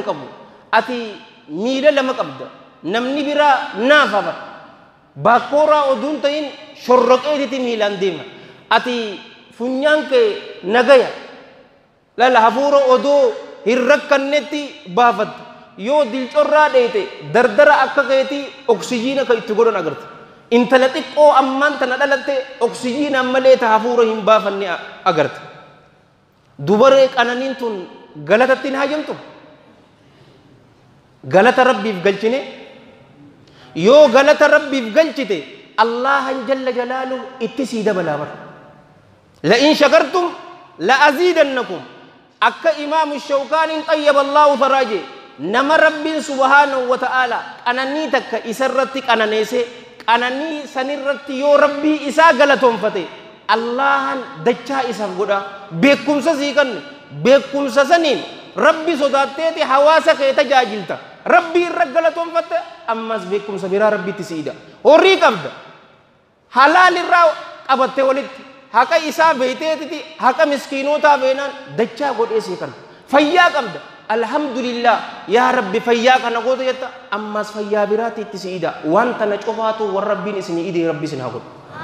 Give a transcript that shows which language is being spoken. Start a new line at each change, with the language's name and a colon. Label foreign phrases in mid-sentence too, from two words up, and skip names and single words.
Oromo: qabu ati miila lama qabda namni biraa naafa bar baakooraa oduun ta'in shorroqeetiti miilaan deema ati funyaan kee nagaya lala hafuura odoo hin rakkannetti baafatta yoo dilcorraa dheete dardara akka keetii oksijiina ka itti godhan agarta intala xiqqoo ammaan tana dhalatte oksijiina malee ta hafuura hin baafanne agarta dubaree qananiin tun galatatti hin hajamtu galata rabbiif galchine yoo galata rabbiif galchite
Arabic: الله جل جلاله
Oromo: itti sii dabalaa bar
Arabic: لئن شكرتم لأزيدنكم
Oromo: akka imaamu shawkaaniin xayyaba allaahu faraaje nama rabbiin
Arabic: سبحانه وتعالى
Oromo: qananii takka isarratti qananeese qananii sanirratti yoo rabbii isaa galatoonfate allahan dachaa isaaf godha beekumsa sii kanne beekumsa saniin rabbi sodaatteeti hawaasa kee tajaajilta rabbii irra galatoonfatte ammas beekumsa biraa rabbitti siida horii qabda halaal irraa qabatte walitti haqa isaa beeyteetiti haqa miskiinootaa beenaan dachaa godhee sii kana fayyaa qabda
Arabic: الحمد لله يا رب
Oromo: fayyaa kana goote jetta ammas fayyaa biraatti itti si ida wanta na cofaatu war rabbiin isin idee rabbi isin haa godhu